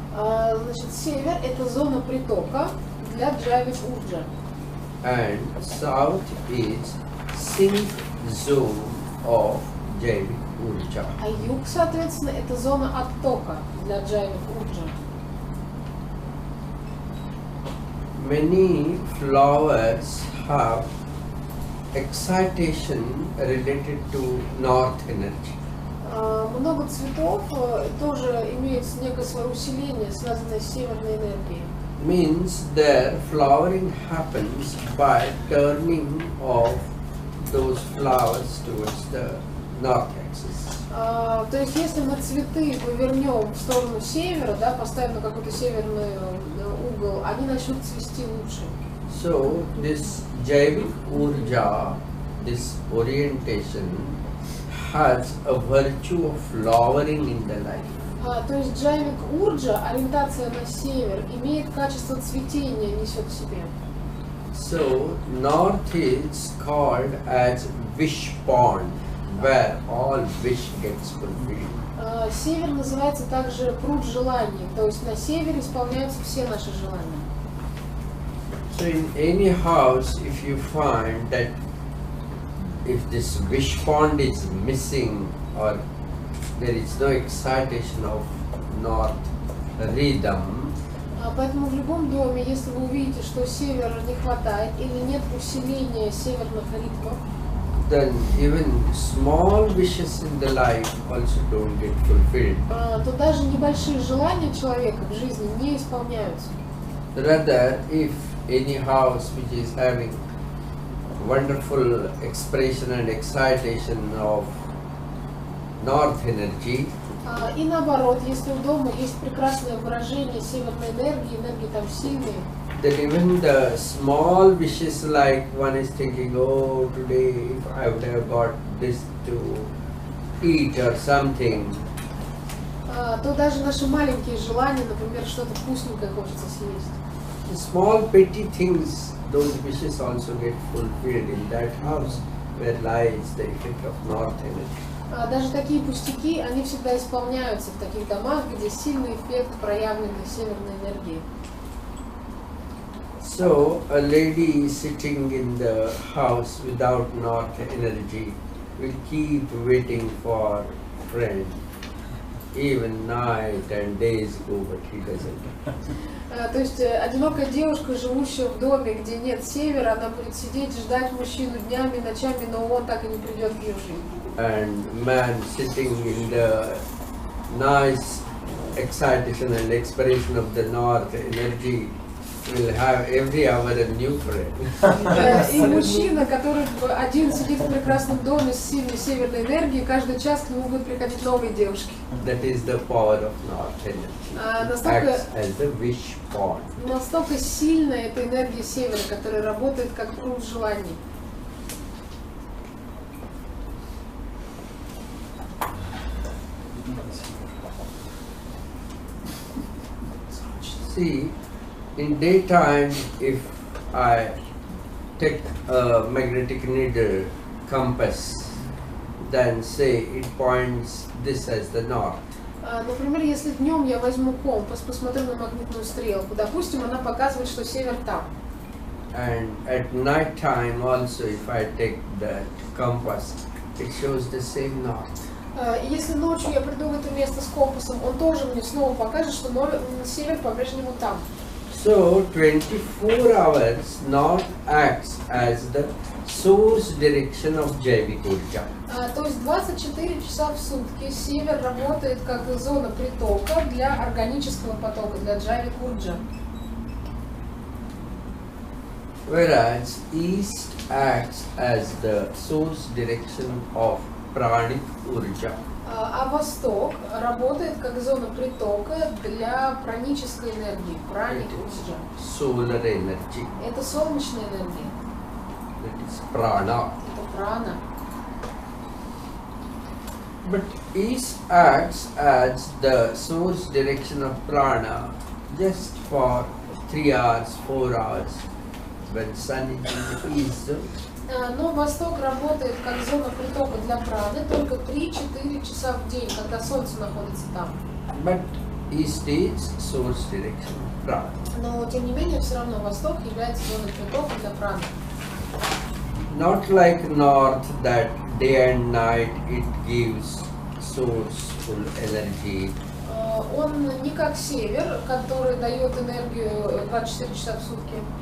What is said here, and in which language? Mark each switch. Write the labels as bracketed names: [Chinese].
[Russian] Значит, север – это зона притока для джавик урджа. [English] And south is sink zone of Jaivik Urja. [Russian] А юг, соответственно, это зона оттока для джавик урджа. [English] Many flowers have excitation related to north energy. [Russian] Много цветов тоже имеют некое свое усиление, связанное с северной энергией. [English] Means their flowering happens by turning of those flowers towards the north axis. [Russian] То есть, если мы цветы повернем в сторону севера, да, поставим на какой-то северный угол, они начнут цвести лучше. [English] So this Jaivik Urja, this orientation, has a virtue of flowering in the life. [Russian] То есть джавик урджа, ориентация на север, имеет качество цветения, несет в себе. [English] So north is called as wish pond, where all wish gets fulfilled. [Russian] Север называется также пруд желаний, то есть на севере исполняются все наши желания. [English] So in any house, if you find that if this wish pond is missing or there is no excitation of north rhythm, [Russian] Поэтому в любом доме, если вы увидите, что севера не хватает или нет усиления северных ритмов, [English] then even small wishes in the life also don't get fulfilled. [Russian] то даже небольшие желания человека в жизни не исполняются. [English] Rather, if any house which is having wonderful expression and excitation of north energy, [Russian] И наоборот, если у дома есть прекрасное выражение северной энергии, энергии там сильные, [English] Then even the small wishes, like one is thinking, oh, today if I would have got this to eat or something, [Russian] то даже наши маленькие желания, например, что-то вкусненькое хочется съесть. [English] the small petty things, those wishes also get fulfilled in that house where lies the effect of north energy. [Russian] Даже такие пустяки, они всегда исполняются в таких домах, где сильный эффект проявленной северной энергии. [English] So a lady sitting in the house without north energy will keep waiting for friend. Even night and days go, but he doesn't. [Russian] То есть одинокая девушка, живущая в доме, где нет севера, она будет сидеть, ждать мужчину днями, ночами, но он так и не придет в ее жизнь. [English] And man sitting in the nice excitation and expiration of the north energy will have every hour a new friend. [Russian] И мужчина, который один сидит в прекрасном доме с сильной северной энергией, каждый час к нему будут приходить новые девушки. [English] That is the power of north energy. Acts as the wish pawn. [Russian] Настолько сильная эта энергия севера, которая работает как пруд желаний. [English] See, in daytime, if I take a magnetic needle compass, then say it points this as the north. [Russian] Например, если днем я возьму компас, посмотрю на магнитную стрелку, допустим, она показывает, что север там. [English] And at night time also, if I take the compass, it shows the same north. [Russian] И если ночью я приду в это место с компасом, он тоже мне снова покажет, что север по-прежнему там. [English] So 24 hours north acts as the source direction of Jaivik Urja. [Russian] То есть 24 часа в сутки север работает как зона притока для органического потока, для Джавик Урджа. [English] Whereas east acts as the source direction of Pranic Urja. [Russian] А восток работает как зона притока для пранической энергии, праник урджа. [English] Solar energy. [Russian] Это солнечная энергия. [English] That is prana. [Russian] Это прана. [English] But east acts as the source direction of prana just for 3 hours, 4 hours when sun is in the east. [Russian] Но восток работает как зона притока для праны только 3-4 часа в день, когда солнце находится там. [English] But east is source direction of prana. [Russian] Но тем не менее все равно восток является зоной притока для праны. [English] Not like north that day and night it gives sourceful energy. [Russian] Он не как север, который дает энергию 24 часа в сутки.